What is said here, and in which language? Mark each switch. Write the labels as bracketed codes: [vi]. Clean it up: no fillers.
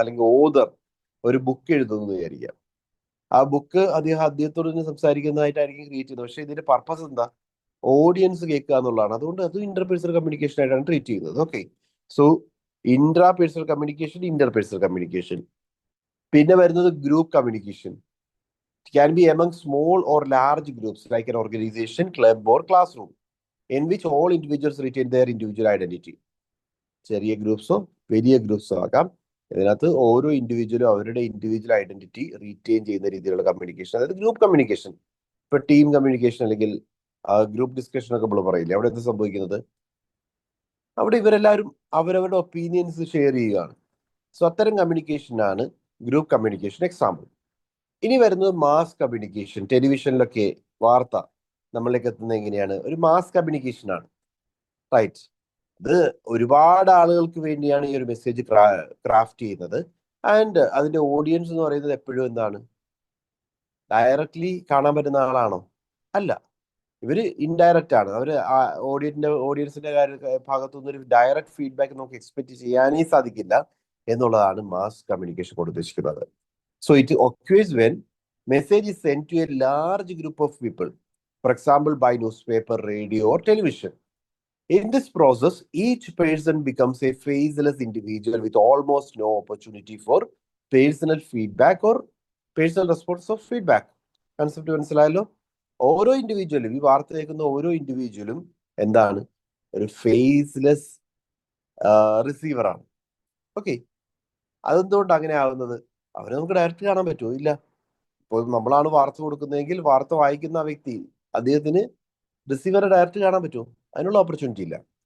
[ml] അല്ലെങ്കിൽ ഓതർ ഒരു ബുക്ക് എഴുതുന്നു വിചാരിക്കാം. ആ ബുക്ക് അദ്ദേഹത്തോട് തന്നെ സംസാരിക്കുന്നതായിട്ടായിരിക്കും ക്രിയേറ്റ് ചെയ്യുന്നത്. പക്ഷെ ഇതിന്റെ പർപ്പസ് എന്താ? ഓഡിയൻസ് കേൾക്കുക എന്നുള്ളതാണ്. അതുകൊണ്ട് അത് ഇന്റർ പേഴ്സണൽ കമ്മ്യൂണിക്കേഷൻ ആയിട്ടാണ് ട്രീറ്റ് ചെയ്യുന്നത്. Okay, so intra personal communication, Inter personal communication. പിന്നെ വരുന്നത് group communication. [en] It can be among small or large groups like an organization, club or classroom in which all individuals retain their individual identity. [ml] ചെറിയ ഗ്രൂപ്പ്സോ വലിയ ഗ്രൂപ്പ്സോ ആകാം. ഇതിനകത്ത് ഓരോ ഇൻഡിവിജ്വലും അവരുടെ individual identity retain ചെയ്യുന്ന രീതിയിലുള്ള കമ്മ്യൂണിക്കേഷൻ, അതായത് ഗ്രൂപ്പ് കമ്മ്യൂണിക്കേഷൻ. ഇപ്പൊ ടീം കമ്മ്യൂണിക്കേഷൻ അല്ലെങ്കിൽ ഗ്രൂപ്പ് ഡിസ്കഷൻ ഒക്കെ നമ്മൾ പറയില്ലേ, അവിടെ എന്താ സംഭവിക്കുന്നത്? അവിടെ ഇവരെല്ലാവരും അവരവരുടെ ഒപ്പീനിയൻസ് ഷെയർ ചെയ്യുകയാണ്. സോ അത്തരം കമ്മ്യൂണിക്കേഷനാണ് ഗ്രൂപ്പ് കമ്മ്യൂണിക്കേഷൻ എക്സാമ്പിൾ. ഇനി വരുന്നത് മാസ് കമ്മ്യൂണിക്കേഷൻ. ടെലിവിഷനിലൊക്കെ വാർത്ത നമ്മളിലേക്ക് എത്തുന്നത് എങ്ങനെയാണ്? ഒരു മാസ് കമ്മ്യൂണിക്കേഷൻ ആണ്, റൈറ്റ്? ഇത് ഒരുപാട് ആളുകൾക്ക് വേണ്ടിയാണ് ഈ ഒരു മെസ്സേജ് ക്രാഫ്റ്റ് ചെയ്യുന്നത്. ആൻഡ് അതിന്റെ ഓഡിയൻസ് എന്ന് പറയുന്നത് എപ്പോഴും എന്താണ്? ഡയറക്ട്ലി കാണാൻ പറ്റുന്ന ആളാണോ? അല്ല, ഇവര് ഇൻഡയറക്റ്റ് ആണ്. അവര് ഓഡിയൻസിന്റെ ഭാഗത്തുനിന്ന് ഒരു ഡയറക്റ്റ് ഫീഡ്ബാക്ക് നമുക്ക് എക്സ്പെക്ട് ചെയ്യാനേ സാധിക്കില്ല എന്നുള്ളതാണ് മാസ് കമ്മ്യൂണിക്കേഷൻ കൊണ്ട് ഉദ്ദേശിക്കുന്നത്. [en] So it occurs when message is sent to a large group of people, for example, by newspaper, radio, or television. In this process, each person becomes a faceless individual with almost no opportunity for personal feedback or personal response of feedback. [ml] Concept മനസ്സിലായല്ലോ? ഓരോ ഇൻഡിവിജ്വലും, ഈ വാർത്ത കേൾക്കുന്ന ഓരോ ഇൻഡിവിജ്വലും എന്താണ്? ഒരു faceless receiver ആണ്. Okay, അതെന്തുകൊണ്ട് അങ്ങനെ ആവുന്നത്? അവരെ നമുക്ക് ഡയറക്റ്റ് കാണാൻ പറ്റുമോ? ഇല്ല. ഇപ്പോൾ നമ്മളാണ് വാർത്ത കൊടുക്കുന്നതെങ്കിൽ വാർത്ത വായിക്കുന്ന ആ വ്യക്തി, അദ്ദേഹത്തിന് റിസീവറെ ഡയറക്റ്റ് കാണാൻ പറ്റുമോ? അതിനുള്ള ഓപ്പർച്യൂണിറ്റി ഇല്ല.